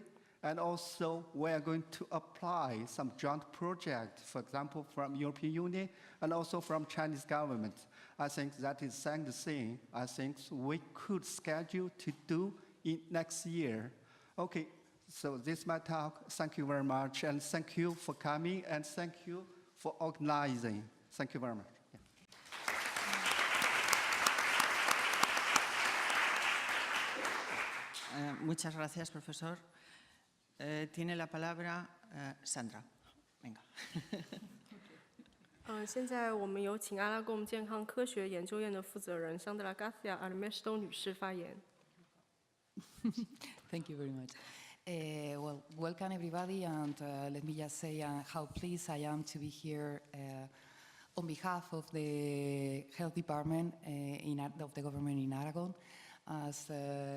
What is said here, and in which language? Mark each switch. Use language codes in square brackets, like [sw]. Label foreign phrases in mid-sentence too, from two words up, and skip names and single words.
[en] And also, we are going to apply some joint projects, for example, from European Union and also from Chinese government. I think that is the second thing I think we could schedule to do in next year. Okay, so this is my talk. Thank you very much, and thank you for coming, and thank you for organizing. Thank you very much. [es] Muchas gracias, profesor. Tiene la palabra Sandra. Venga. [zh] 现在我们有请阿拉贡健康科学研究院的负责人 Sandra García Armesto 女士发言。 [en] Thank you very much. Well, welcome everybody, and let me just say how pleased I am to be here on behalf of the health department of the government in Aragon.